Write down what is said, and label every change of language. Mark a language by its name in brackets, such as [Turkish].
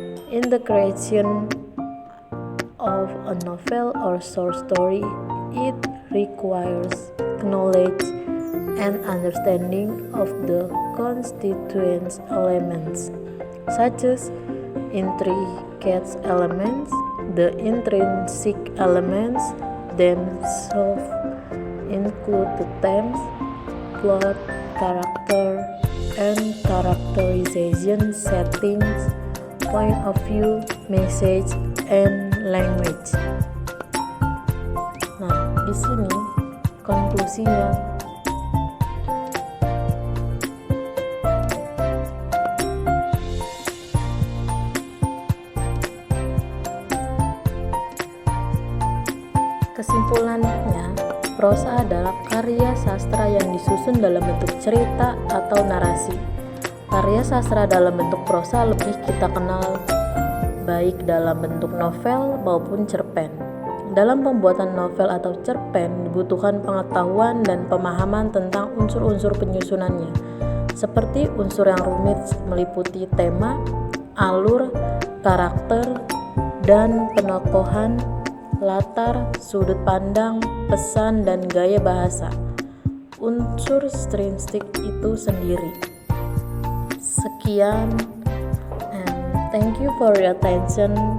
[English] In the creation of a novel or short story, it requires knowledge and understanding of the constituent elements, such as intricate elements, the intrinsic elements themselves include the themes, plot, character, and characterization, settings, point of view, message, and language. [Indonesian] Nah, di sini konklusinya, kesimpulannya, prosa adalah karya sastra yang disusun dalam bentuk cerita atau narasi. Karya sastra dalam bentuk prosa lebih kita kenal baik dalam bentuk novel maupun cerpen. Dalam pembuatan novel atau cerpen dibutuhkan pengetahuan dan pemahaman tentang unsur-unsur penyusunannya, seperti unsur yang rumit meliputi tema, alur, karakter, dan penokohan, latar, sudut pandang, pesan, dan gaya bahasa. Unsur stilistik itu sendiri. [English] Sekian, and thank you for your attention.